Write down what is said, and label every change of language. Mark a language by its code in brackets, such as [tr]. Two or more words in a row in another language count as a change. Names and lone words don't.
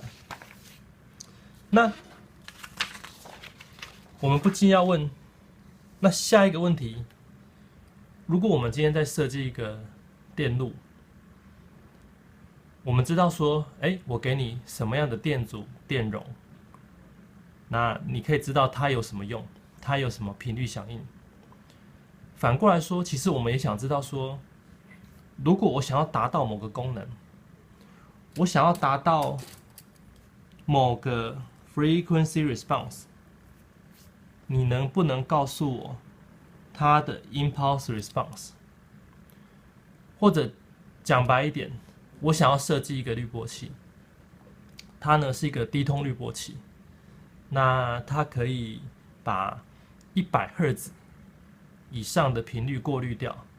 [zh] 那我們不禁要問，那下一個問題，如果我們今天在設計一個電路，我們知道說，我給你什麼樣的電阻、電容，那你可以知道它有什麼用，它有什麼頻率響應。反過來說，其實我們也想知道說，如果我想要達到某個功能，我想要達到某個 [en] frequency response， [zh] 你能不能告訴我它的 [en] impulse response？ [zh] 或者講白一點，我想要設計一個濾波器，它呢是一個低通濾波器。那它可以把100赫茲以上的頻率過濾掉。